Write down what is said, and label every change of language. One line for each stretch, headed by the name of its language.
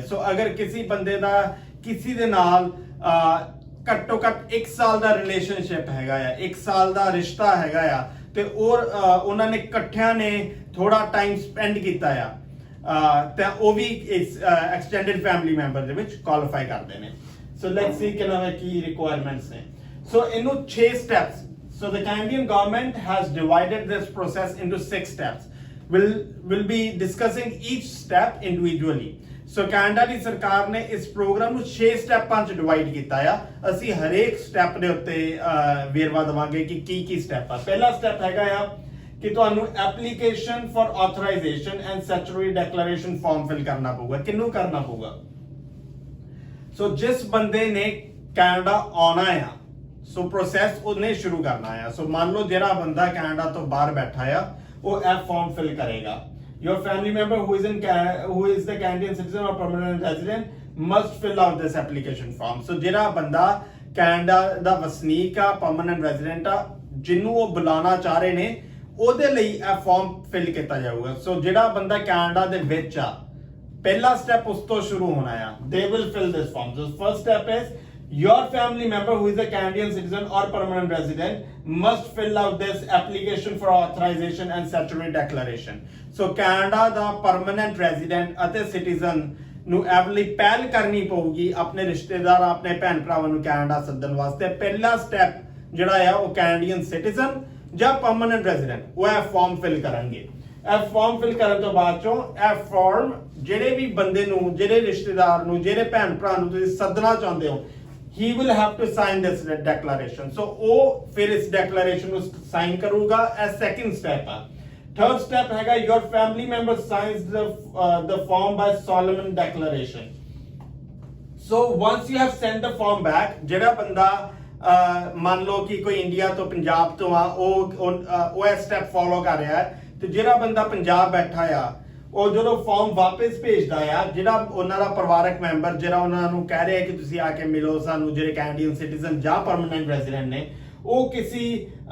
Punjabi: So agar kisi bande da kisi de naal ਘੱਟੋ ਘੱਟ 1 ਸਾਲ ਦਾ ਰਿਲੇਸ਼ਨਸ਼ਿਪ ਹੈਗਾ ਆ, 1 ਸਾਲ ਦਾ ਰਿਸ਼ਤਾ ਹੈਗਾ ਆ, ਤੇ ਉਹਨਾਂ ਨੇ ਇਕੱਠਿਆਂ ਨੇ ਥੋੜਾ ਟਾਈਮ ਸਪੈਂਡ ਕੀਤਾ ਆ, ਤਾਂ ਉਹ ਵੀ ਇਸ ਐਕਸਟੈਂਡਡ ਫੈਮਿਲੀ ਮੈਂਬਰ ਦੇ ਵਿੱਚ ਕੁਆਲੀਫਾਈ ਕਰਦੇ ਨੇ। So let's see Ki requirements ਨੇ। ਸੋ ਇਹਨੂੰ 6 steps,
English: so the Canadian government has divided this process into 6 steps. We'll be discussing each step individually.
Punjabi: So Canada ਦੀ ਸਰਕਾਰ ਨੇ ਇਸ ਪ੍ਰੋਗਰਾਮ ਨੂੰ 6 ਸਟੈਪਾਂ 'ਚ ਡਿਵਾਈਡ ਕੀਤਾ ਆ। ਅਸੀਂ ਹਰੇਕ ਸਟੈਪ ਦੇ ਉੱਤੇ ਵੇਰਵਾ ਦੇਵਾਂਗੇ ਕਿ ਕੀ ਸਟੈਪ ਆ। ਪਹਿਲਾ ਸਟੈਪ ਹੈਗਾ ਆ ਕਿ ਤੁਹਾਨੂੰ application for authorisation and statutory declaration form fill ਕਰਨਾ ਪਊਗਾ। ਕਿਹਨੂੰ ਕਰਨਾ ਪਊਗਾ? ਸੋ ਜਿਸ ਬੰਦੇ ਨੇ ਕੈਨੇਡਾ ਆਉਣਾ ਆ, ਸੋ ਪ੍ਰੋਸੈਸ ਉਹਨੇ ਸ਼ੁਰੂ ਕਰਨਾ ਆ। ਸੋ ਮੰਨ ਲਓ ਜਿਹੜਾ ਬੰਦਾ ਕੈਨੇਡਾ ਤੋਂ ਬਾਹਰ ਬੈਠਾ ਆ, ਉਹ ਇਹ ਫਾਰਮ ਫਿਲ ਕਰੇਗਾ।
English: Your family member who is the Canadian citizen or permanent resident, must fill out this application form.
Punjabi: So ਜਿਹੜਾ ਬੰਦਾ ਕੈਨੇਡਾ ਦਾ ਵਸਨੀਕ ਆ, ਪਰਮਨੈਂਟ ਰੈਜ਼ੀਡੈਂਟ ਆ, ਜਿਹਨੂੰ ਉਹ ਬੁਲਾਉਣਾ ਚਾਹ ਰਹੇ ਨੇ, ਉਹਦੇ ਲਈ ਇਹ ਫਾਰਮ ਫਿਲ ਕੀਤਾ ਜਾਊਗਾ। ਸੋ ਜਿਹੜਾ ਬੰਦਾ ਕੈਨੇਡਾ ਦੇ ਵਿੱਚ ਆ, ਪਹਿਲਾ ਸਟੈਪ ਉਸ ਤੋਂ ਸ਼ੁਰੂ ਹੋਣਾ ਆ।
English: They will fill this form. So first step is your family member who is a Canadian citizen or permanent resident must fill out this application for authorization and statutory declaration.
Punjabi: So Canada ਦਾ permanent resident ਅਤੇ citizen ਨੂੰ ਐਵਲੀ ਪਹਿਲ ਕਰਨੀ ਪਊਗੀ ਆਪਣੇ ਰਿਸ਼ਤੇਦਾਰ, ਆਪਣੇ ਭੈਣ ਭਰਾਵਾਂ ਨੂੰ ਕੈਨੇਡਾ ਸੱਦਣ ਵਾਸਤੇ। ਪਹਿਲਾ ਸਟੈਪ ਜਿਹੜਾ ਆ ਉਹ ਕੈਨੇਡੀਅਨ ਸਿਟੀਜ਼ਨ ਜਾਂ ਪਰਮਨੈਂਟ ਰੈਜ਼ੀਡੈਂਟ ਉਹ ਇਹ ਫਾਰਮ ਫਿਲ ਕਰਨਗੇ। ਇਹ ਫਾਰਮ ਫਿਲ ਕਰਨ ਤੋਂ ਬਾਅਦ ਚੋਂ ਇਹ ਫਾਰਮ ਜਿਹੜੇ ਵੀ ਬੰਦੇ ਨੂੰ, ਜਿਹੜੇ ਰਿਸ਼ਤੇਦਾਰ ਨੂੰ, ਜਿਹੜੇ ਭੈਣ ਭਰਾ ਨੂੰ ਤੁਸੀਂ ਸੱਦਣਾ ਚਾਹੁੰਦੇ ਹੋ,
English: he will have to sign this declaration.
Punjabi: So ਉਹ ਫਿਰ ਇਸ ਡੈਕਲੇਰੇਸ਼ਨ ਨੂੰ ਸਾਈਨ ਕਰੂਗਾ। ਇਹ ਸੈਕੰਡ ਸਟੈਪ ਆ। ਥਰਡ ਸਟੈਪ ਹੈਗਾ
English: your family member signs the form by solemn declaration. So once you have sent the form back,
Punjabi: ਜਿਹੜਾ ਬੰਦਾ ਮੰਨ ਲਓ ਕਿ ਕੋਈ ਇੰਡੀਆ ਤੋਂ, ਪੰਜਾਬ ਤੋਂ ਆ, ਉਹ ਇਹ ਸਟੈਪ ਫੋਲੋ ਕਰ ਰਿਹਾ ਹੈ, ਤੇ ਜਿਹੜਾ ਬੰਦਾ ਪੰਜਾਬ ਬੈਠਾ ਆ, ਉਹ ਜਦੋਂ ਫਾਰਮ ਵਾਪਸ ਭੇਜਦਾ ਆ, ਜਿਹੜਾ ਉਹਨਾਂ ਦਾ ਪਰਿਵਾਰਕ ਮੈਂਬਰ ਜਿਹੜਾ ਉਹਨਾਂ ਨੂੰ ਕਹਿ ਰਿਹਾ ਕਿ ਤੁਸੀਂ ਆ ਕੇ ਮਿਲੋ ਸਾਨੂੰ, ਜਿਹੜੇ ਕੈਨੇਡੀਅਨ ਸਿਟੀਜ਼ਨ ਜਾਂ ਪਰਮਨੈਂਟ ਰੈਜ਼ੀਡੈਂਟ ਨੇ, ਉਹ ਕਿਸੇ